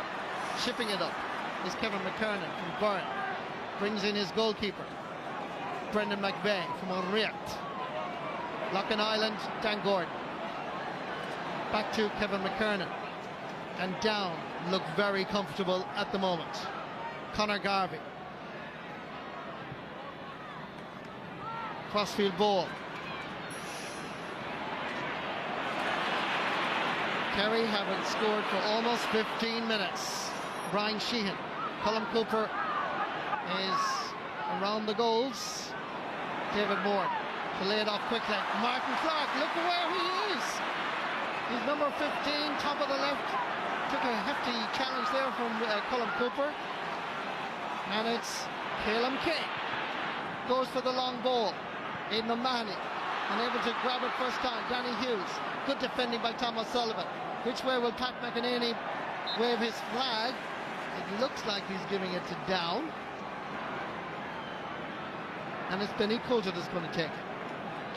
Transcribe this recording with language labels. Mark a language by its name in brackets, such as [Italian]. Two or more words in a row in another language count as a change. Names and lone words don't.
[English] Chipping it up is Kevin McKernan from Byrne. Brings in his goalkeeper, Brendan McVeigh from Unreact. Loughlin Island, Dan Gordon. Back to Kevin McKernan. And Down look very comfortable at the moment. Conor Garvey. Crossfield ball. Kerry haven't scored for almost 15 minutes. Brian Sheehan. Colm Cooper is around the goals. David Moore to lay it off quickly. Martin Clark, look where he is. He's number 15, top of the left. Took a hefty challenge there from Colm Cooper. And it's Calum King. Goes for the long ball. Aidan O'Mahony unable to grab it first time. Danny Hughes. Good defending by Tom O'Sullivan. Which way will Pat McEnany wave his flag? It looks like he's giving it to Down. And it's Benny Coulter that's going to take it.